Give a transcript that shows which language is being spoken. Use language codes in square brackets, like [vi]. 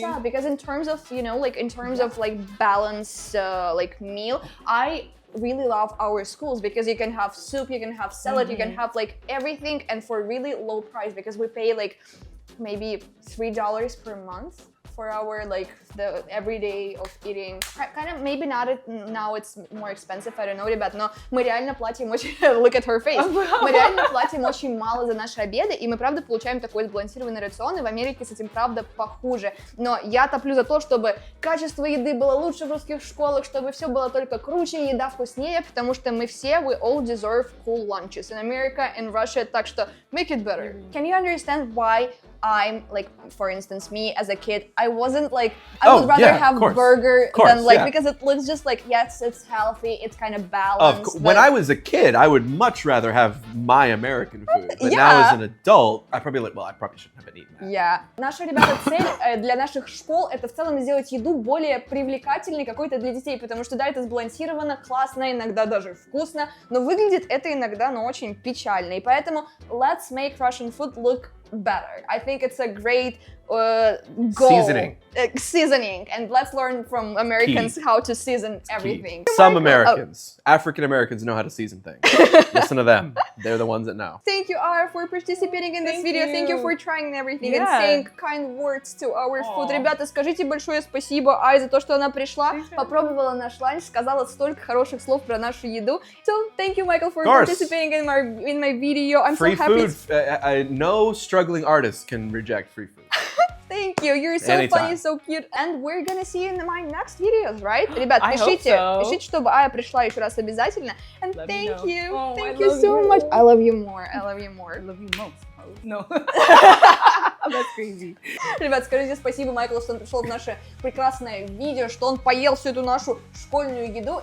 [en] sad because in terms of, of like balanced like meal, I really love our schools because you can have soup, you can have salad, you can have like everything and for really low price because we pay like maybe $3 per month for our like the everyday of eating. Kind of maybe not now it's more expensive, I don't know, [ru] ребят, но мы реально платим очень [en] look at her face. [ru] Мы реально платим очень мало за наши обеды, и мы правда получаем такой сбалансированный рацион, и в Америке с этим правда похуже. Но я топлю за то, чтобы качество еды было лучше в русских школах, чтобы все было только круче, еда вкуснее, потому что мы все, [en] we all deserve cool lunches in America, in Russia, [ru] так что [en] make it better. Can you understand why I'm like, for instance, me as a kid, I wasn't like, I would rather have burger than like, because it looks just like, yes, it's healthy, it's kind of balanced. When I was a kid, I would much rather have my American food. But now as an adult, I probably shouldn't have been eating that. Yeah. [ru] Наша, ребята, цель для наших школ это в целом сделать еду более привлекательной какой-то для детей, потому что да, это сбалансировано, классно, иногда даже вкусно, но выглядит это иногда, очень печально. И поэтому [en] let's make Russian food look better. I think it's a great goal. Seasoning. And let's learn from Americans how to season everything. Some Americans, African Americans know how to season things. Listen to them. They're the ones that know. Thank you, Ara, for participating in this video. Thank you for trying everything and saying kind words to our food. [ru] Ребята, скажите большое спасибо Ай за то, что она пришла, попробовала наш ланч, сказала столько хороших слов про нашу еду. [en] So, thank you, Michael, for participating in my video. I'm so happy. Free food. No struggling artist can reject free food. Thank you. You're so funny, so cute. And we're gonna see you in my next videos, right? [ru] Ребят, пишите, чтобы Ая пришла еще раз обязательно. [en] And thank you. Thank you so much. I love you more. I love you more. I love you most. No. That's crazy. [ru] Ребят, скажите спасибо Майклу, что он пришел в наше прекрасное видео, что он поел всю эту нашу школьную еду.